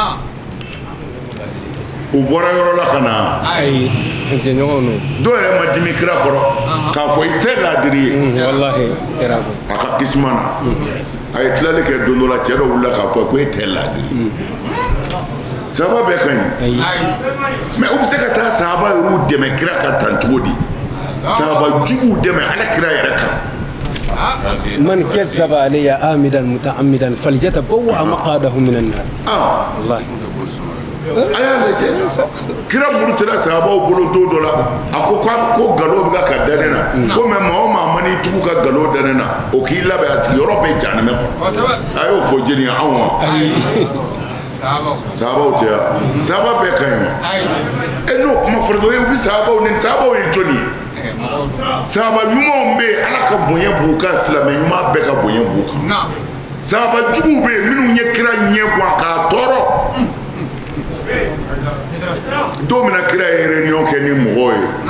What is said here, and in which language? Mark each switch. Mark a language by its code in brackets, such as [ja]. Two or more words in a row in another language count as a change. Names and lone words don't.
[bm] u bɔra yɔrɔ la ka na dɔw yɛrɛ ma dimi kira kɔrɔ k'a fɔ i tɛ laadiri ye a ka kisima na a ye tilali kɛ don dɔ la cɛ dɔ wulila k'a fɔ ko e tɛ laadiri sahaba bɛɛ ka ɲi mais u bɛ se ka taa sahaba yɛrɛw dɛmɛ kira ka tan cogo di sahaba juguw dɛmɛ Ala kira yɛrɛ kan [ar] من كذب علي عامدا متعمدا فليتبوأ مقعده من النار والله [bm] aya lajɛ kira murutila sahabaw bolo don dɔ la a ko galo bɛ ka da ne na ko mais maa o maa ma n'i tugu ka galo da ne na o k'i labɛn a sigiyɔrɔ bɛ jahanɛmɛ kɔnɔ a y'o fɔ jeli ye anw ma sahabaw tɛ wa sahaba bɛɛ ka ɲi wa n'o kuma fɔra dɔrɔn u bɛ sahabaw ni sahabaw ye jɔnni ye sahaba ɲumanw bɛ yen Ala ka bonya b'u kan silamɛ ɲuman bɛɛ ka bonya b'u kan sahaba juguw bɛ yen minnu ye kira ɲɛ guwan k'a tɔɔrɔ don min na kira ye réunion kɛ ni mɔgɔw ye